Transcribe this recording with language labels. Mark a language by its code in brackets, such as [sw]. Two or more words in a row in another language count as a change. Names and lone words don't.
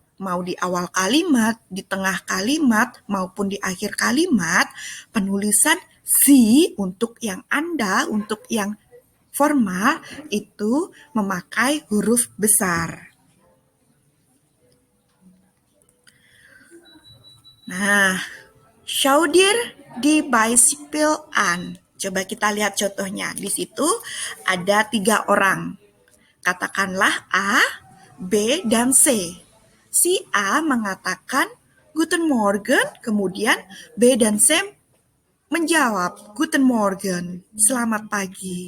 [id] Mau di awal kalimat, di tengah kalimat, maupun di akhir kalimat, penulisan Z untuk yang Anda, untuk yang formal, itu memakai huruf besar. Nah, [de] schau dir die Beispiele an. [id] Coba kita lihat contohnya. Di situ ada 3 orang. Katakanlah A, B, dan C. Si A mengatakan [de] Guten Morgen, [id] kemudian B dan C menjawab [de] Guten Morgen, [id] selamat pagi.